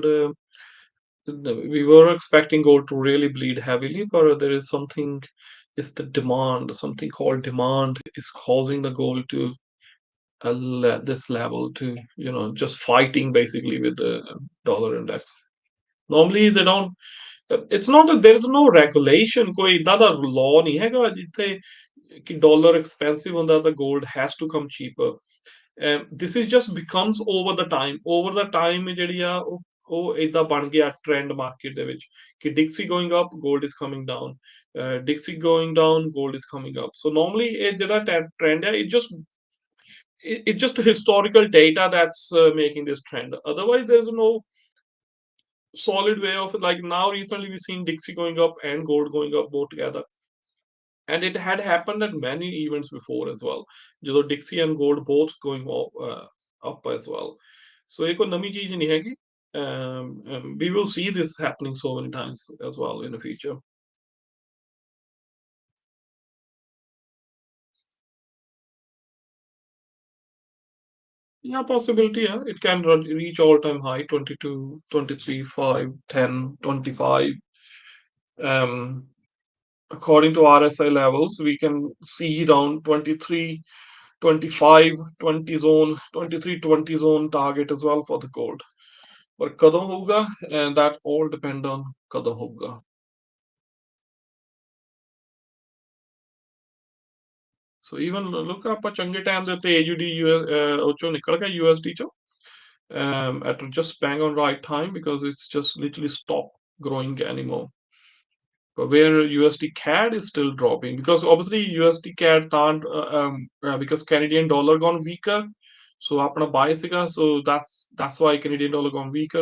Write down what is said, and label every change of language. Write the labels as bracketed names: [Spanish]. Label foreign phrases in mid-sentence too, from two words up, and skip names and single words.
[English] We were expecting gold to really bleed heavily, but there is something. It's the demand. Something called demand is causing the gold to this level to just fighting basically with the dollar index. Normally they don't. It's not that there is no regulation. [Punjabi] ਕੋਈ ਇਦਾਂ ਦਾ law ਨਹੀਂ ਹੈਗਾ ਜਿੱਥੇ ਕਿ [English] dollar expensive [Punjabi] ਹੁੰਦਾ ਤਾਂ [English] gold has to come cheaper. This is just becomes over the time. Over the time [Punjabi] ਜਿਹੜੀ ਆ ਉਹ ਇਦਾਂ ਬਣ ਗਿਆ [English] trend market [Punjabi] ਦੇ ਵਿੱਚ ਕਿ [English] Dixie going up, gold is coming down. Dixie going down, gold is coming up. So normally [Punjabi] ਇਹ ਜਿਹੜਾ trend ਹੈ, [English] it's just historical data that's making this trend. Otherwise, there's no solid way of like now. Recently, we've seen Dixie going up and gold going up both together, and it had happened at many events before as well. ਜਦੋਂ Dixie and gold both going up as well. [Punjabi] So ਇਹ ਕੋਈ ਨਵੀਂ ਚੀਜ਼ ਨਹੀਂ ਹੈਗੀ. [English] We will see this happening so many times as well in the future. Yeah, possibility. Yeah, it can reach all-time high 22, 23, 5, 10, 25. Um, according to RSI levels, we can see down 23, 25, 20 zone, 23, 20 zone target as well for the gold. [Punjabi] But ਕਦੋਂ ਹੋਊਗਾ, [English] and that all depend on [Punjabi] ਕਦੋਂ ਹੋਊਗਾ. [English] So even look [Punjabi] ਆਪਾਂ ਚੰਗੇ ਟਾਈਮ ਦੇ ਉੱਤੇ AUD ਉਹ ਚੋਂ ਨਿਕਲ ਗਿਆ [English] USD ਚੋਂ at just bang on right time because it's just literally stopped growing anymore. But where USD CAD is still dropping because obviously USD CAD can't because Canadian dollar gone weaker. So [Punjabi] ਆਪਣਾ buy ਸੀਗਾ, [English] so that's why Canadian dollar gone weaker.